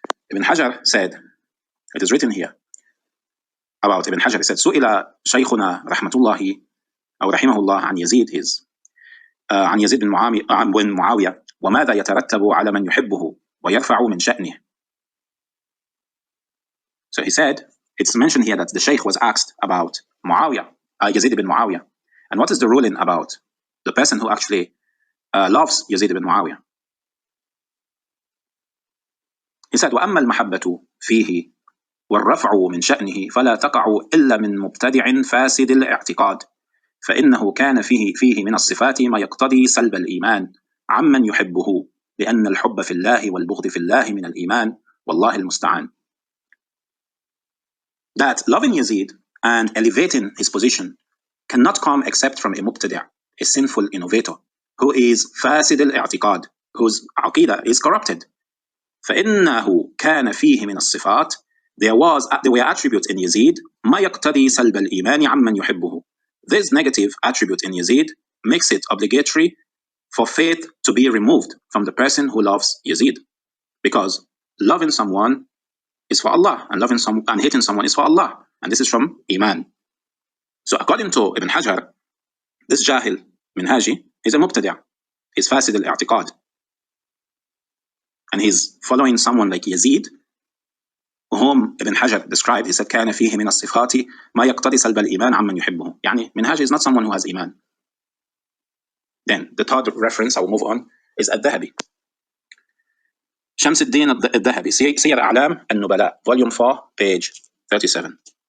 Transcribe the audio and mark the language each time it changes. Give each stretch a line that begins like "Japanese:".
English: Ibn Hajar said, it is written here about Ibn Hajar, he said,
Arabic: سئل شيخنا رحمة الله أو رحمه الله عن يزيد عن يزيد بن معاوية وماذا يترتب على من يحبه ويرفع من شأنه.
English: So he said, it's mentioned here that the Sheikh was asked about Muawiyah, Yazeed ibn Muawiyah, and what is the ruling about the person who actually loves Yazeed ibn Muawiyah. He said,
Arabic: وأما المحبة فيه والرفع من شأنه فلا تقع إلا من مبتدع فاسد الاعتقاد فإنه كان فيه من الصفات ما يقتضي سلب الإيمان عمن يحبه لأن الحب في الله والبغض في الله من الإيمان والله المستعان.
English: That loving Yazeed and elevating his position cannot come except from a mubtadi', a sinful innovator, who is fasid al-i'tiqad, whose aqidah is corrupted.
Arabic: فإنه كان فيه من الصفات,
English: there were attributes in Yazeed
Arabic: ما يقتضي سلب الإيمان عمن يحبه.
English: This negative attribute in Yazeed makes it obligatory for faith to be removed from the person who loves Yazeed, because loving someone is for Allah, and hating someone is for Allah, and this is from Iman. So according to Ibn Hajar, this Jahil Minhaji is a mubtadi', he's fasid al-i'tiqad, and he's following someone like Yazeed, whom Ibn Hajar described. He said,
Arabic: كان فيه من الصفات ما يقتضي سلب الإيمان عمن يحبه.
English: يعني Minhaji is not someone who has Iman. Then the third reference, I will move on, is Al-Dhahabi. Shams al-Din al-Dhahabi, Siyar A'lam al-Nubala, volume 4, page 37.